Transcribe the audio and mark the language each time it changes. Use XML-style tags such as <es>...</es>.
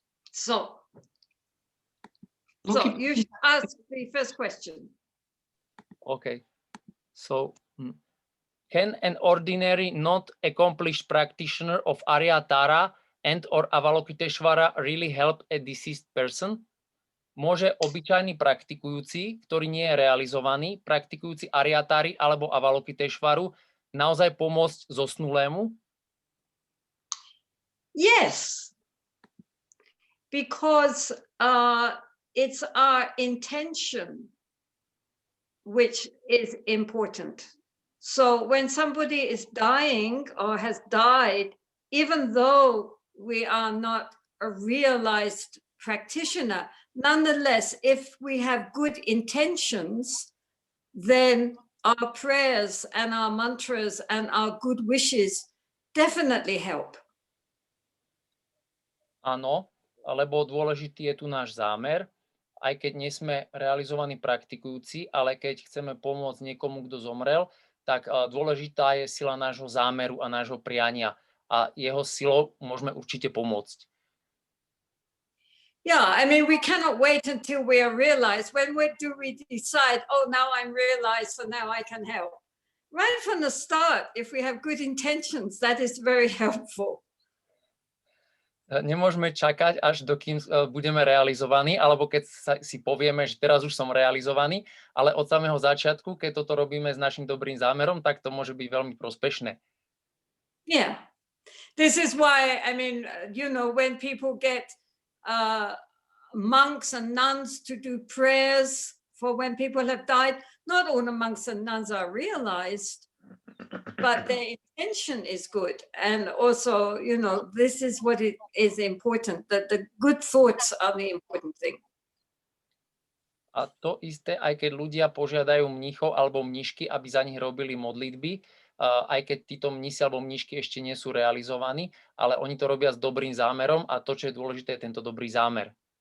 <en>So you should ask the first question. Okay. So, can an ordinary, not accomplished practitioner of Aryatara and or Avalokiteshvara really help a deceased person?</en> <sk>Môže obyčajný praktikujúci, ktorý nie je realizovaný, praktikujúci Aryatari alebo Avalokiteshvaru, naozaj pomôcť zosnulému?</sk> <en>Yes, because it's our intention which is important. So when somebody is dying or has died, even though we are not a realized practitioner, nonetheless, if we have good intentions, then our prayers and our mantras and our good wishes definitely help.</en> <sk>Áno, lebo dôležitý je tu náš zámer, aj keď nie sme realizovaní praktikujúci, ale keď chceme pomôcť niekomu, kto zomrel, tak dôležitá je sila nášho zámeru a nášho priania a jeho silou môžeme určite pomôcť.</sk> <en>Yeah, I mean, we cannot wait until we are realized. When do we decide, oh, now I'm realized, so now I can help? Right from the start, if we have good intentions, that is very helpful.</en> <sk>Nemôžeme čakať, až dokým budeme realizovaní, alebo keď si povieme, že teraz už som realizovaný, ale od samého začiatku, keď toto robíme s našim dobrým zámerom, tak to môže byť veľmi prospešné.</sk> <en>Yeah, this is why, I mean, you know, when people get monks and nuns to do prayers for when people have died, not all the monks and nuns are realized, but their intention is good. And also, you know, this is what it is important, that the good thoughts are the important thing.</en> <sk>A to isté, aj keď ľudia požiadajú mníchov alebo mníšky, aby za nich robili modlitby, aj keď títo mnísi alebo mníšky ešte nie sú realizovaní, ale oni to robia s dobrým zámerom a to, čo je dôležité, je tento dobrý zámer.</sk>